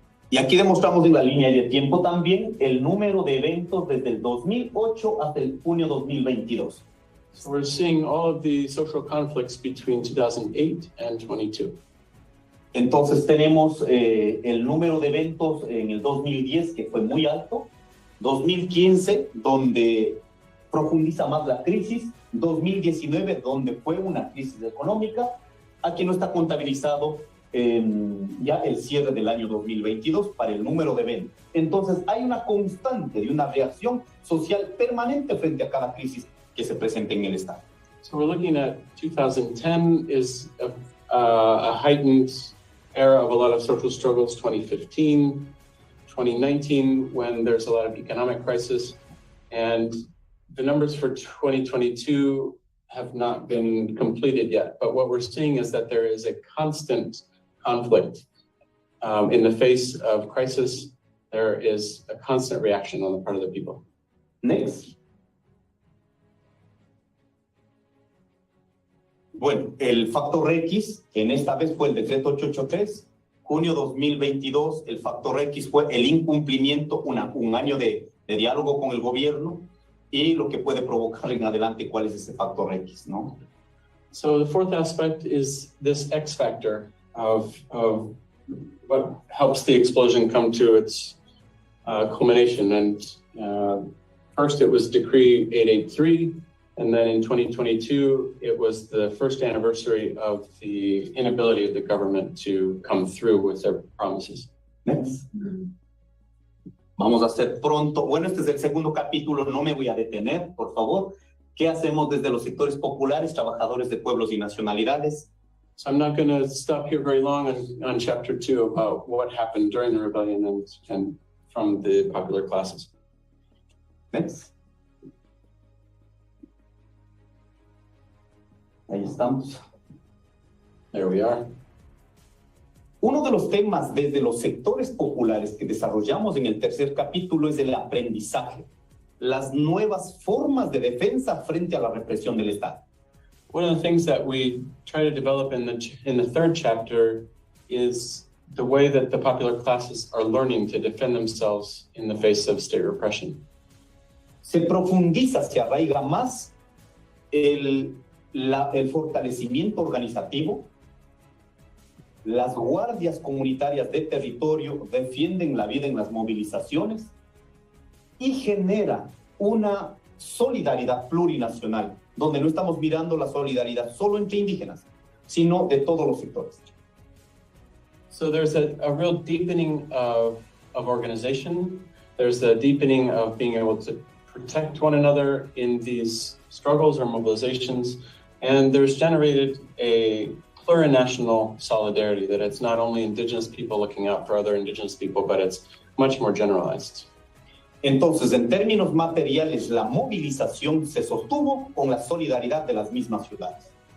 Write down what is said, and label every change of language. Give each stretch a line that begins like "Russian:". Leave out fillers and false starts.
Spanish: Y aquí demostramos en la línea de tiempo también el número de eventos desde el 2008 hasta el junio 2022.
English: So we're seeing all of the social conflicts between 2008 and 22.
Spanish: Entonces tenemos el número de eventos en el 2010 que fue muy alto, 2015 donde profundiza más la crisis, 2019 donde fue una crisis económica, aquí no está contabilizado ya el cierre del año 2022 para el número de eventos. Entonces hay una constante y una reacción social permanente frente a cada crisis que se presenta en el Estado.
English: So we're looking at 2010 is a heightened era of a lot of social struggles, 2015, 2019 when there's a lot of economic crisis, and the numbers for 2022 have not been completed yet. But what we're seeing is that there is a constant conflict. In the face of crisis, there is a constant reaction on the part of the people. Next.
Spanish: Bueno, el factor X, en esta vez fue el decreto 883, junio 2022, el factor X fue el incumplimiento, un año de diálogo con el gobierno y lo que puede provocar en adelante cuál es ese factor X, ¿no?
English: So the fourth aspect is this X factor of what helps the explosion come to its culmination. And first it was Decree 883, and then in 2022, it was the first anniversary of the inability of the government to come through with their promises. Next.
Spanish: Vamos a hacer pronto. Bueno, este es el segundo capítulo, no me voy a detener, por favor. ¿Qué hacemos desde los sectores populares, trabajadores de pueblos y nacionalidades?
English: So I'm not going to stop here very long on chapter 2 about what happened during the rebellion and from the popular classes. Next.
Spanish: Ahí estamos.
English: There we are.
Spanish: Uno de los temas desde los sectores populares que desarrollamos en el tercer capítulo es el aprendizaje, las nuevas formas de defensa frente a la represión del Estado.
English: One of the things that we try to develop in the third chapter is the way that the popular classes are learning to defend themselves in the face of state repression.
Spanish: Se profundiza, se arraiga más el fortalecimiento organizativo. Las guardias comunitarias de territorio defienden la vida en las movilizaciones y genera una solidaridad plurinacional, donde no estamos mirando la solidaridad solo entre indígenas, sino de todos los sectores.
English: So there's a real deepening of organization. There's a deepening of being able to protect one another in these struggles or mobilizations. And there's generated a plurinational solidarity, that it's not only indigenous people looking out for other indigenous people, but it's much more generalized.
Spanish: Entonces, en términos materiales, la movilización se sostuvo con la solidaridad de las mismas ciudades.